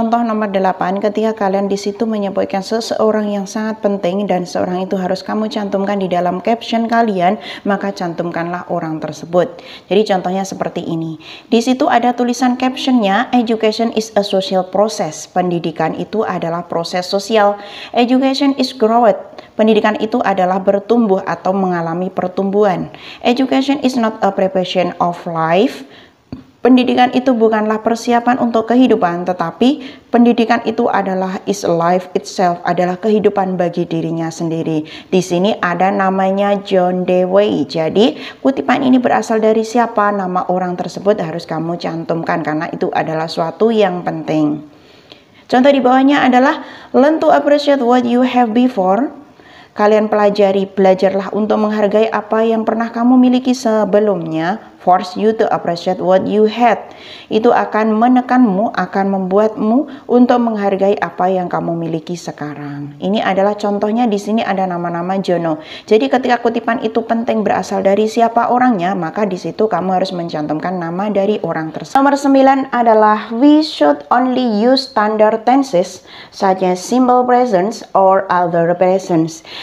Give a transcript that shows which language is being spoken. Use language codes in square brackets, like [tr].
[id] Contoh nomor 8, ketika kalian di situ menyebutkan seseorang yang sangat penting dan seorang itu harus kamu cantumkan di dalam caption kalian, maka cantumkanlah orang tersebut. Jadi contohnya seperti ini. Di situ ada tulisan captionnya, [en] education is a social process. [id] Pendidikan itu adalah proses sosial. [en] Education is growth. [id] Pendidikan itu adalah bertumbuh atau mengalami pertumbuhan. [en] Education is not a preparation of life. [id] Pendidikan itu bukanlah persiapan untuk kehidupan, tetapi pendidikan itu adalah [en] is life itself, [id] adalah kehidupan bagi dirinya sendiri. Di sini ada namanya John Dewey. Jadi kutipan ini berasal dari siapa? Nama orang tersebut harus kamu cantumkan karena itu adalah suatu yang penting. Contoh di bawahnya adalah [en] learn to appreciate what you have before. [id] Kalian belajarlah untuk menghargai apa yang pernah kamu miliki sebelumnya. [en] Force you to appreciate what you had. [id] Itu akan menekanmu, akan membuatmu untuk menghargai apa yang kamu miliki sekarang. Ini adalah contohnya, di sini ada nama-nama Jono. Jadi ketika kutipan itu penting berasal dari siapa orangnya, maka di situ kamu harus mencantumkan nama dari orang tersebut. Nomor 9 adalah [en] we should only use standard tenses such as simple present or other presents.